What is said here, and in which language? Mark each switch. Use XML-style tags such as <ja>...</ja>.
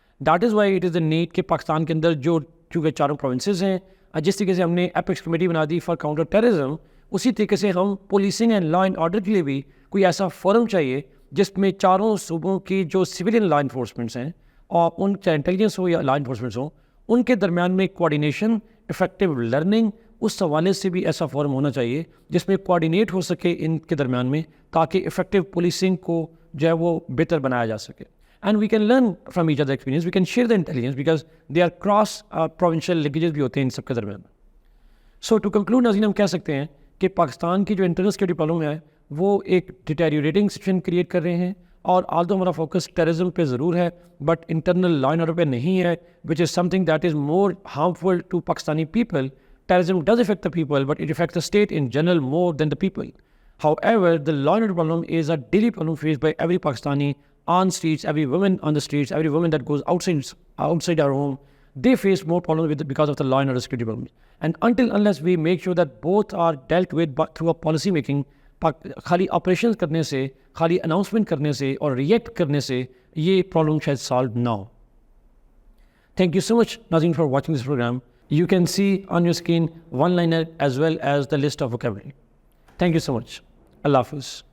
<en>that is why it is a need</en> <ur>کہ پاکستان کے اندر جو چونکہ چاروں پروونسز ہیں, جس طریقے سے ہم نے ایپیکس کمیٹی بنا دی فار کاؤنٹر ٹیررزم, اسی طریقے سے ہم policing and law and order کے لیے بھی کوئی ایسا فورم چاہیے جس میں چاروں صوبوں کی جو سویلین لا انفورسمنٹس ہیں, اور ان چاہے انٹیلیجنس ہو یا لا انفورسمنٹس ہوں, ان کے درمیان میں کوآرڈینیشن, افیکٹو لرننگ, اس حوالے سے بھی ایسا فورم ہونا چاہیے جس میں کوآرڈینیٹ ہو سکے ان کے درمیان میں, تاکہ افیکٹو پولیسنگ کو جو ہے وہ بہتر بنایا جا سکے.</ur> <en>and we can learn from each other experience, we can share the intelligence because they are cross provincial linkages</en> <ur>بھی ہوتے ہیں ان سب کے درمیان.</ur> <en>so to conclude</en> <ur>ناظرین, ہم کہہ سکتے ہیں کہ پاکستان کی جو انٹرنل سیکورٹی پرابلم ہے وہ ایک ڈیٹیریوریٹنگ سچویشن کریٹ کر رہے ہیں, اور آلدو ہمارا فوکس ٹیررزم پہ ضرور ہے but internal law and order پہ نہیں ہے,</ur> <en>Which is something that is more harmful to Pakistani people. Terrorism does affect the people, but it affects the state in general more than the people. However, the law and order problem is a daily problem faced by every Pakistani on streets, every woman on the streets, every woman that goes outside our home. They face more problems with it because of the law and order security problems. And unless we make sure that both are dealt with through a policy making,</en> <ur>خالی operations کرنے سے, خالی announcement کرنے سے اور react کرنے سے یہ پرابلم شاید سالو نہ ہو.</ur> <en>Thank you so much, Nazreen, for watching this program. You can see on your screen one-liner as well as the list of vocabulary. Thank you so much. Allah Hafiz.</en>